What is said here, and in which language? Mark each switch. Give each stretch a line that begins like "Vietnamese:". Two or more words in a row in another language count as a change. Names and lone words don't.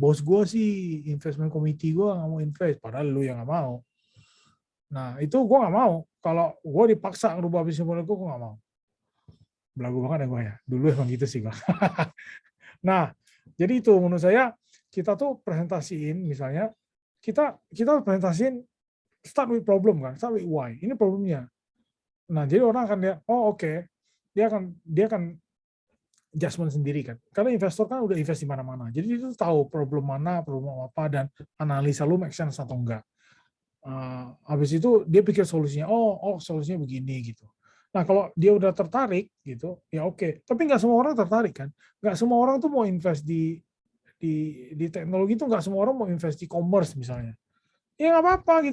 Indonesian: Bos gue sih,
English: investment committee
Indonesian: gue nggak mau invest, padahal lu yang nggak mau. Nah itu gue nggak mau. Kalau gue dipaksa ngerubah bisnis model gue nggak mau. Belagu banget ya gue ya. Dulu emang gitu sih gue. Nah, jadi itu menurut saya kita tuh presentasiin misalnya kita presentasiin
English: start with problem
Indonesian: kan,
English: start with why.
Indonesian: Ini problemnya. Nah, jadi orang akan lihat, oh oke. Dia akan adjustment sendiri kan. Karena investor kan udah invest di mana-mana. Jadi dia tuh tahu problem apa dan analisa lu
English: make sense
Indonesian: atau enggak. Habis itu dia pikir solusinya, oh solusinya begini gitu. Nah kalau dia udah tertarik gitu, ya oke. Tapi nggak semua orang tertarik kan. Nggak semua orang tuh mau invest di teknologi tuh nggak semua orang mau invest di commerce misalnya. Ya nggak apa-apa gitu.